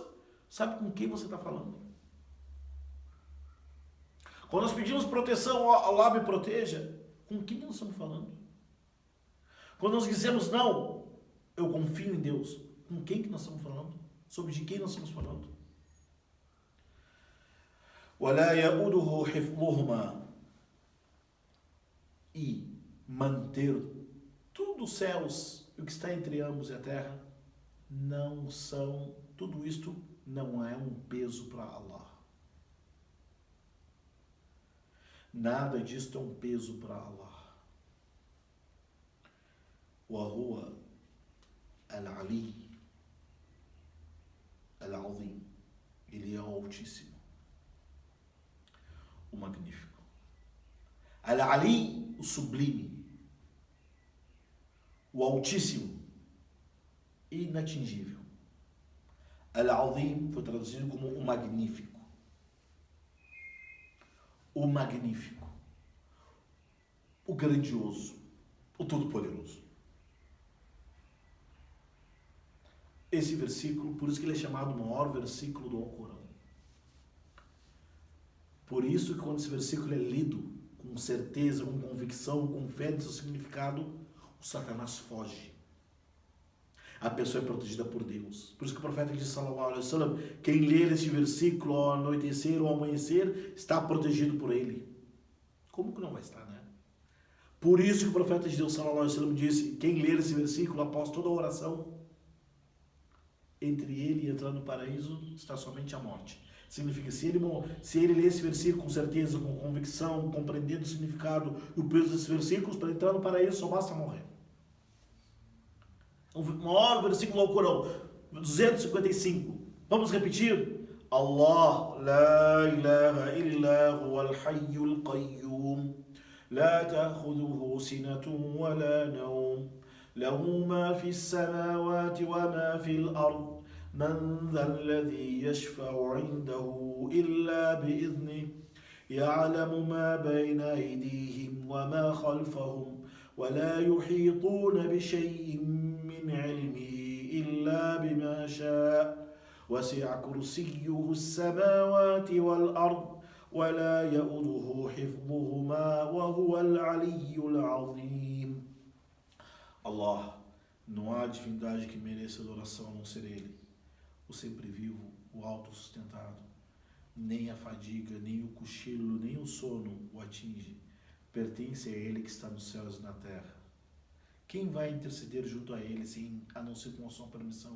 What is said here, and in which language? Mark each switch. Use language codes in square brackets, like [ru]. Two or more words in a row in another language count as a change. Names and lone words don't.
[pt] Sabe com quem você está falando? Quando nós pedimos proteção, Allah me proteja, com quem nós estamos falando? Quando nós dizemos, não, eu confio em Deus, com quem que nós estamos falando? Sobre de quem nós estamos falando? [ar] وَلَا يَؤُدُهُ حِفْظُهُمَا. [pt] E manter tudo os céus e o que está entre ambos e a terra não são, tudo isto não é um peso para Allah. Nada disto é um peso para Allah. [ar] وَهُوَ الْعَلِيُّ الْعَظِيمُ. [pt] Ele é o Altíssimo, o Magnífico. Al-Ali, o Sublime, o Altíssimo, inatingível. Al-Azim foi traduzido como o Magnífico. O Magnífico, o Grandioso, o Todo-Poderoso. Esse versículo, por isso que ele é chamado o maior versículo do Alcorão. Por isso que quando esse versículo é lido com certeza, com convicção, com fé do seu significado, o Satanás foge. A pessoa é protegida por Deus. Por isso que o profeta diz, [ar] صلى الله عليه وسلم, [pt] quem ler este versículo ao anoitecer ou ao amanhecer, está protegido por ele. Como que não vai estar, né? Por isso que o profeta de Deus, [ar] صلى الله عليه وسلم, [pt] disse, quem ler esse versículo após toda a oração, entre ele e entrar no paraíso está somente a morte. Significa, se ele ler esse versículo com certeza, com convicção, compreendendo o significado e o peso desses versículos, para entrar no paraíso só basta morrer. O maior versículo ao Corão, 255. Vamos repetir? [ar] الله لا إله إلا هو الحي القيوم لا تأخذه سنة ولا نوم, له ما في السماوات وما في الأرض من ذا الذي يشفع عنده إلا بإذنه يعلم ما بين أيديهم وما خلفهم ولا يحيطون بشيء من علمه إلا بما شاء وسع كرسيه السماوات والأرض ولا يؤوده حفظهما وهو العلي العظيم. [pt] Allah, não há divindade que mereça adoração a não ser Ele, o sempre vivo, o autossustentado. Nem a fadiga, nem o cochilo, nem o sono o atinge. Pertence a Ele que está nos céus e na terra. Quem vai interceder junto a Ele, a não ser com a sua permissão?